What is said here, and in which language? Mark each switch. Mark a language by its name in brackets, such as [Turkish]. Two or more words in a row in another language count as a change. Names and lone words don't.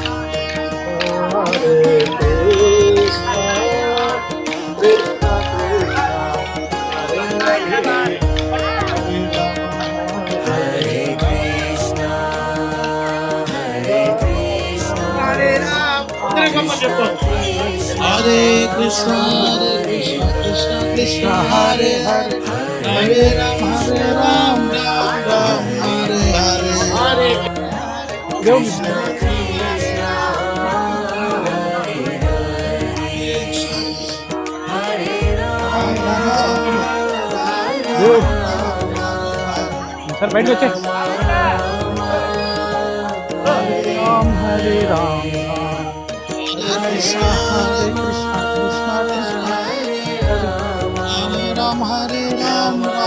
[Sanskrit] Hare Krishna Hare Krishna Hare Krishna Krishna Krishna Hare Hare Hare Ram Ram Ram Hare Hare [Telugu] సార్ బయటకు వచ్చే రామ్ హరి రామ్ [Sanskrit] Hare Krishna Krishna Krishna Hare Ram Ram